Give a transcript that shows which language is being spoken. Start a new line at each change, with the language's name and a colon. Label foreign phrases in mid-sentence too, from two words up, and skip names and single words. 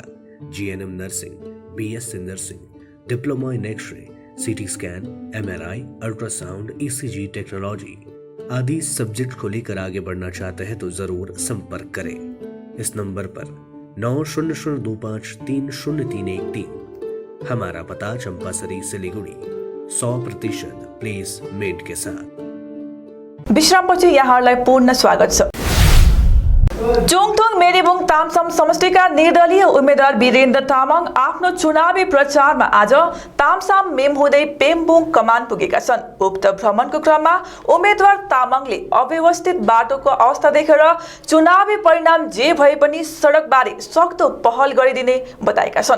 English: GNM nursing, BSc nursing, diploma in X-ray, CT scan, MRI, ultrasound, ECG technology
Hindi: आदि सब्जेक्ट को लेकर आगे बढ़ना चाहते हैं तो जरूर संपर्क करें इस नंबर पर 9002530313। हमारा पता चंपासरी, सिलीगुड़ी। 100% प्लेसमेंट के साथ।
Nepali: विश्रामपछि यहाँहरूलाई पूर्ण स्वागत छ। चुङथुङ मेरीबुङ तामसम समष्टिका निर्दलीय उम्मेद्वार वीरेन्द्र तामाङ आफ्नो चुनावी प्रचारमा आज तामसाम मेम हुँदै पेम्बुङ कमान पुगेका छन्। उक्त भ्रमणको क्रममा उम्मेद्वार तामाङले अव्यवस्थित बाटोको अवस्था देखेर चुनावी परिणाम जे भए पनि सडकबारे सक्दो पहल गरिदिने बताएका छन्।